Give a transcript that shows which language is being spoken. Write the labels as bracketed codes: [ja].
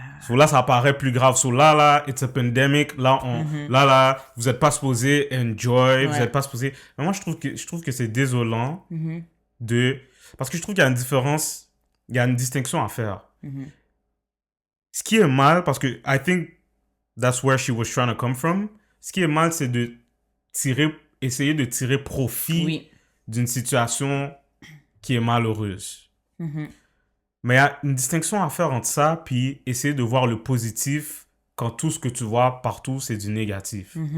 [fr] So là, ça paraît plus grave. So là, [en] it's a pandemic. [fr] Là, vous êtes pas supposé enjoy. Vous êtes pas supposé... Mais moi, je trouve que c'est désolant de... Parce que je trouve qu'il y a une différence, il y a une distinction à faire. Ce qui est mal, parce que [en] I think that's where she was trying to come from. [fr] Ce qui est mal, c'est de essayer de tirer profit d'une situation qui est malheureuse. Mais il y a une distinction à faire entre ça puis essayer de voir le positif quand tout ce que tu vois partout, c'est du négatif.